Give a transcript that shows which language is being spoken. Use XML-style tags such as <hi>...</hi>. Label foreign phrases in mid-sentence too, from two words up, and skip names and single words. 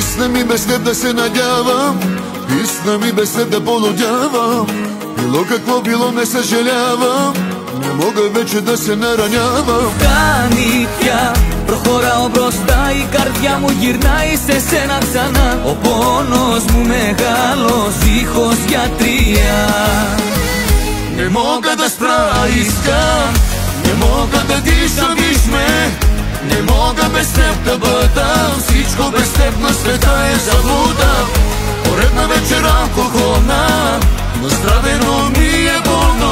<bg>ми без теб да се надявам, истина ми без теб да полудявам. Било какво било, не съжалявам, не мога вече да се наранявам.</bg> <el>Κάνει πια, προχωράω μπροστά, η καρδιά μου γυρνάει σε σένα ξανά. Ο πόνος μου μεγάλος, δίχως γιατρία.</el> <bg>Не мога да спра, искам, не мога да дишам, виж ме. Не мога без теб да бъда, всичко без теб на света е заблуда. Поредна вечер алкохолна, настравено ми е болно.</bg>